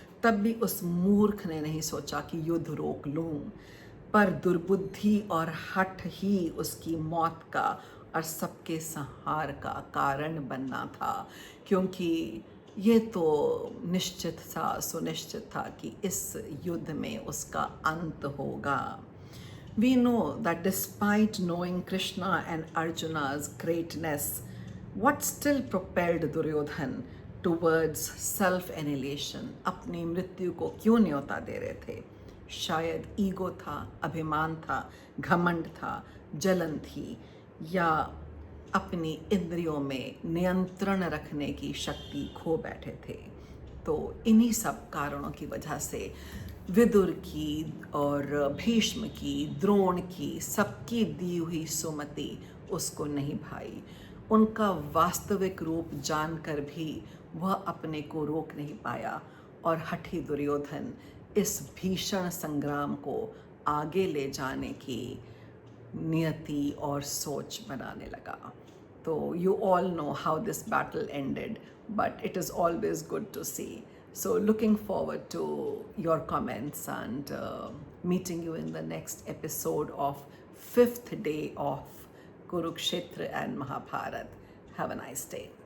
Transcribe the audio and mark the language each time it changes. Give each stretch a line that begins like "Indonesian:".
Hindi: तब भी उस मूर्ख ने नहीं सोचा कि युद्ध रोक लूं, पर दुर्बुद्धि और हठ ही उसकी मौत का और सबके संहार का कारण बनना था, क्योंकि ये तो निश्चित था, सुनिश्चित था कि इस युद्ध में उसका अंत होगा।
English: We know that despite knowing Krishna and Arjuna's greatness, what still propelled Duryodhan towards self-annihilation?
Hindi: अपनी मृत्यु को क्यों न्योता दे रहे थे? शायद ईगो था, अभिमान था, घमंड था, जलन थी, या अपनी इंद्रियों में नियंत्रण रखने की शक्ति खो बैठे थे। तो इन्हीं सब कारणों की वजह से विदुर की और भीष्म की, द्रोण की, सबकी दी हुई सुमति उसको नहीं भाई। उनका वास्तविक रूप जानकर भी वह अपने को रोक नहीं पाया और हठी दुर्योधन इस भीषण संग्राम को आगे ले जाने की नियति और सोच बनाने लगा।
English: तो you all know how this battle ended, but it is always good to see. So looking forward to your comments and meeting you in the next episode of 5th day of Kurukshetra and Mahabharat. Have a nice day.